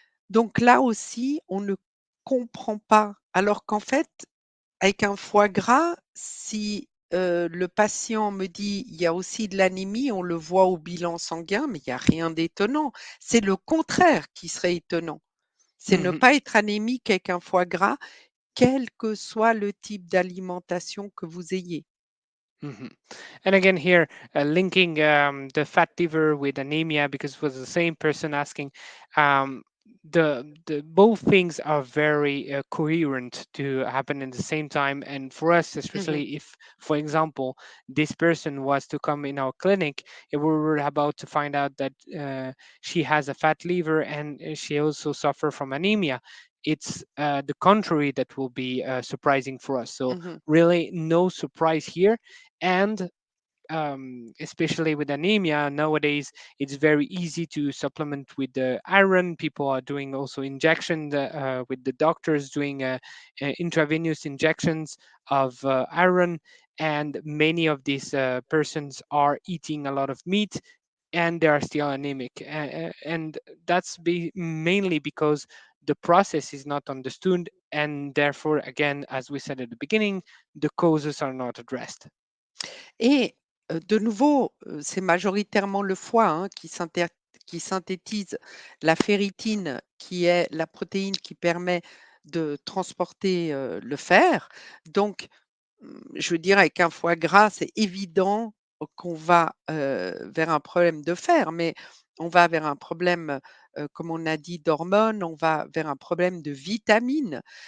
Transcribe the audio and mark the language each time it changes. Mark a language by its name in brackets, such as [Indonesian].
[French] Donc là aussi, on ne comprend pas. Alors qu'en fait, avec un foie gras, si, le patient me dit: «Il y a aussi de l'anémie», on le voit au bilan sanguin, mais il y a rien d'étonnant. C'est le contraire qui serait étonnant. C'est ne Mhm. pas être anémique avec un foie gras, quel que soit le type d'alimentation que vous ayez. Mhm. [English] And again, here linking the fat liver with anemia because it was the same person asking. Um, the both things are very coherent to happen in the same time, and for us, Mmh. especially if, for example, this person was to come in our clinic, and we were about to find out that she has a fat liver and she also suffer from anemia. It's the contrary that will be surprising for us. So Mmh. really, no surprise here, and especially with anemia nowadays, it's very easy to supplement with the iron. People are doing also injection with the doctors doing intravenous injections of iron, and many of these persons are eating a lot of meat and they are still anemic, and that's mainly because the process is not understood, and therefore, again, as we said at the beginning, the causes are not addressed. [French] Et de nouveau, c'est majoritairement le foie, hein, qui synthétise la ferritine, qui est la protéine qui permet de transporter, le fer. Donc, je veux dire avec un foie gras, c'est évident qu'on va, vers un problème de fer, mais on va vers un problème, comme on a dit, d'hormones, on va vers un problème de vitamines.